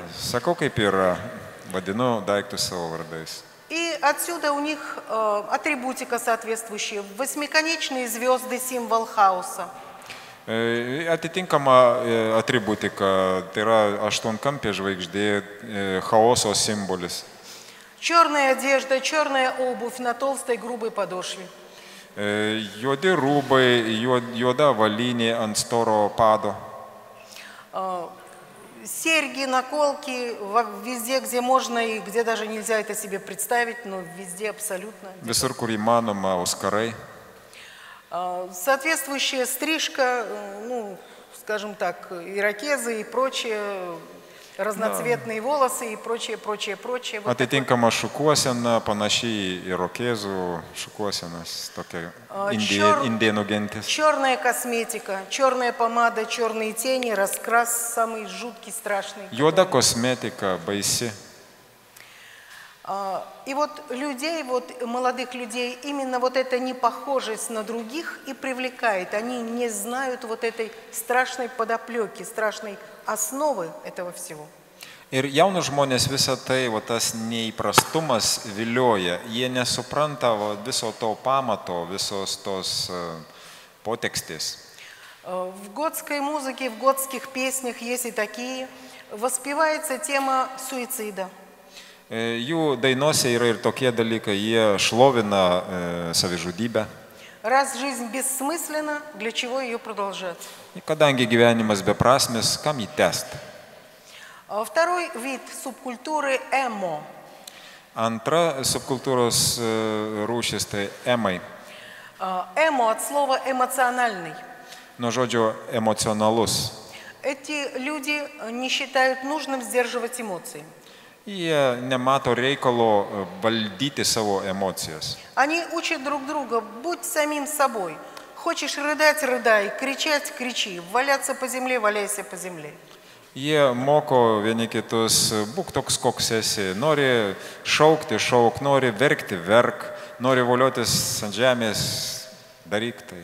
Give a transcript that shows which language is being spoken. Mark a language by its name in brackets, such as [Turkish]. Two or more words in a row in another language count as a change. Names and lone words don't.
[Lithuanian] Sakau, kaip yra, vadinu daiktus savo vardais. [Russian] И отсюда у них атрибутика соответствующая. Восьмиконечные звезды – символ хаоса. [Lithuanian] Atitinkama atributika, tai yra aštuonkampė žvaigždė, chaoso simbolis. [Russian] Черная одежда, черная обувь на толстой грубой подошве. [Lithuanian] Juodi rūbai, juoda avalynė ant storo pado. [Russian] Серьги, наколки, везде, где можно и где даже нельзя это себе представить, но везде абсолютно. [Lithuanian] Visur, kur įmanoma, auskarai. [Russian] Соответствующая стрижка, скажем так, ирокезы и прочее, разноцветные волосы и прочее. [Lithuanian] Atitinkama šukuosena, panašiai į irokėzų šukuosenas, tokia indėnų gentis. [Russian] Черная косметика, черная помада, черные тени, раскрас самый жуткий, страшный. [Lithuanian] Juoda kosmetika, baisi. [Russian] И вот людей, молодых людей, именно вот эта непохожесть на других и привлекает. Они не знают вот этой страшной подоплеки, страшной основы этого всего. [Lithuanian] Ir jaunus žmonės visą tai, tas neįprastumas vilioja. Jie nesupranta viso to pamato, visos tos potekstės. [Russian] В готской музыке, в готских песнях есть и такие. Воспевается тема суицида. [Lithuanian] Jų dainose yra ir tokie dalykai, jie šlovina savižudybę. [Russian] Раз жизнь бессмысленна, для чего ее продолжать? [Lithuanian] Kadangi gyvenimas beprasmis, kam jį tęsti? [Russian] Второй вид субкультуры – эмо. [Lithuanian] Antra subkultūros rūšis tai emai. [Russian] Эмо от слова эмоциональный. [Lithuanian] Nuo žodžio emocionalus. [Russian] Эти люди не считают нужным сдерживать эмоции. [Lithuanian] Jie nemato reikalo valdyti savo emocijas. [Russian] Они учат друг друга: будь самим собой. Хочешь рыдать – рыдай, кричать – кричи, валяться по земле – валяйся по земле. [Lithuanian] Jie moko vieni kitus, būk toks, koks esi. Nori šaukti, šauk, nori verkti, verk, nori voliotis ant žemės, daryk tai.